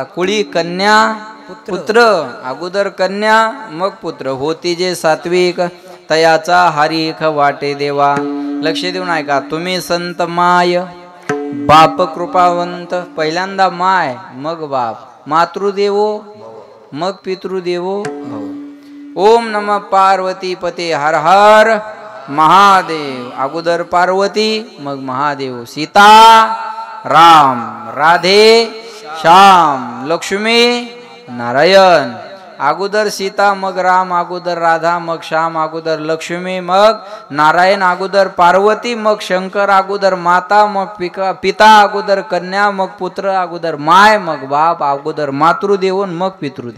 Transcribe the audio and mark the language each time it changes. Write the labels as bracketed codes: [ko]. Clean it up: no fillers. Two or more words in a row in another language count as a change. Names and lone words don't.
[mr] कुळी कन्या पुत्र, अगोदर कन्या मग पुत्र. होती जे सात्विक तयाचा हरिख वाटे देवा. लक्ष देऊन ऐका. तुम्ही संत माय बाप कृपावंत. पहिल्यांदा माय मग बाप. मातृदेवो मग [sa] पितृदेवो भव. ओम नम पार्वती पते हर हर महादेव. [mr] अगोदर पार्वती मग महादेव. सीता राम, राधे श्याम, लक्ष्मी नारायण. अगोदर सीता मग राम, अगोदर राधा मग श्याम, अगोदर लक्ष्मी मग नारायण, अगोदर पार्वती मग शंकर, अगोदर माता मग पिता, अगोदर कन्या मग पुत्र, अगोदर माय मग बाप, अगोदर मातृदेव मग पितृदेव.